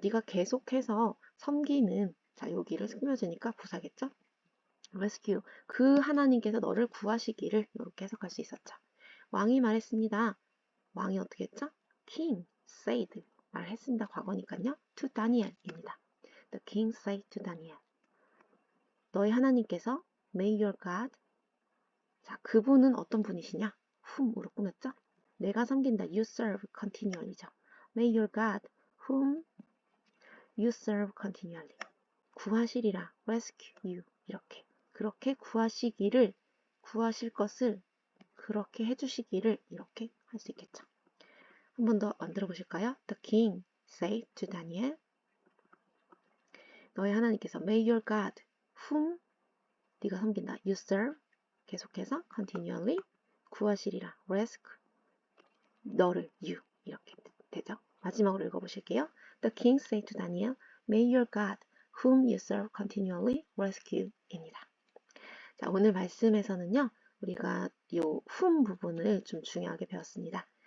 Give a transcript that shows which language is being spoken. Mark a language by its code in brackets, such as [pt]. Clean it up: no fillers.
[ko] 네가 계속해서 섬기는 자 여기를 꾸며주니까 부사겠죠? [en] rescue. [ko] 그 하나님께서 너를 구하시기를 이렇게 해석할 수 있었죠. 왕이 말했습니다. 왕이 어떻게 했죠? [en] king said. [ko] 말했습니다. 과거니까요. [en] to Daniel입니다. The king said to Daniel. [ko] 너희 하나님께서 [en] may your God. [ko] 자, 그분은 어떤 분이시냐? [en] whom으로 꾸몄죠? [ko] 내가 섬긴다. [en] you serve continually죠. may your God whom you serve continually. [ko] 구하시리라. [en] rescue you. [ko] 이렇게. 그렇게 구하시기를, 구하실 것을 그렇게 해주시기를 이렇게 할 수 있겠죠. 한 번 더 만들어 보실까요? [en] The king said to Daniel. [ko] 너희 하나님께서 [en] may your God whom [ko] 네가 섬긴다. [en] you serve [ko] 계속해서 [en] continually [ko] 구하시리라. rescue 너를 you 이렇게 되죠. 마지막으로 읽어보실게요. [en] The king said to Daniel, may your God whom you serve continually rescue입니다. [ko] 자, 오늘 말씀에서는요. 우리가 요 whom 부분을 좀 중요하게 배웠습니다.